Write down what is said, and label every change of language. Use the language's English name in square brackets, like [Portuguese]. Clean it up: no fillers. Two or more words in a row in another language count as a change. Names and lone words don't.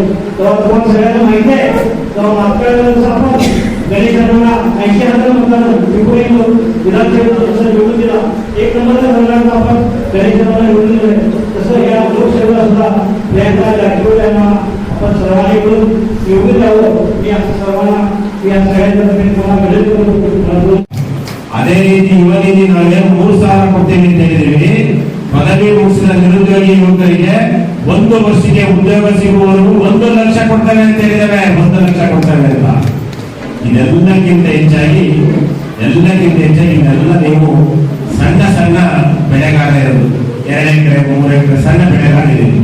[Marathi] तेव्हा तुम्हाला सगळ्यांना माहिती आहे तेव्हा मागच्या वेळेस आपण गणेशांना 80,000 मतदान विधानसभेत जसं निवडून दिला 1 नंबरचा संघात आपण गणेशांना निवडून दिलं तसं या लोकसेवेला सुद्धा प्रियंका जारकिहोळी यांना आपण सर्वांनी मिळून निवडून द्यावं. मी असं सर्वांना या सगळ्यांच्या तुम्हाला विनंती करतो. [Kannada] ಅದೇ ರೀತಿ ಯುವನಿಧಿ ನಾಳೆ 3 ಸಾವಿರ ಕೊಡ್ತೇನೆ ಅಂತ ಹೇಳಿದ್ದೇವೆ. ಪದವಿ ಮುಗಿಸಿದ ನಿರುದ್ಯೋಗಿ ಯುವಕರಿಗೆ 1 ವರ್ಷಕ್ಕೆ ಉದ್ಯೋಗ ಸಿಗುವವರೆಗೂ 1 ಲಕ್ಷ ಕೊಡ್ತೇವೆ ಅಂತ ಹೇಳಿದ್ದೇವೆ. 1 ಲಕ್ಷ ಕೊಡ್ತೇವೆ ಅಂತ ಇದೆಲ್ಲಕ್ಕಿಂತ ಹೆಚ್ಚಾಗಿ ಎಲ್ಲ ಎಲ್ಲಕ್ಕಿಂತ ಹೆಚ್ಚಾಗಿ ಇದೆಲ್ಲ ನೀವು ಸಣ್ಣ ಸಣ್ಣ ಬೆಳೆಗಾರ ಇರೋದು, 2 ಎಕರೆ 3 ಎಕರೆ ಸಣ್ಣ ಬೆಳೆಗಾರರಿದ್ದೀವಿ.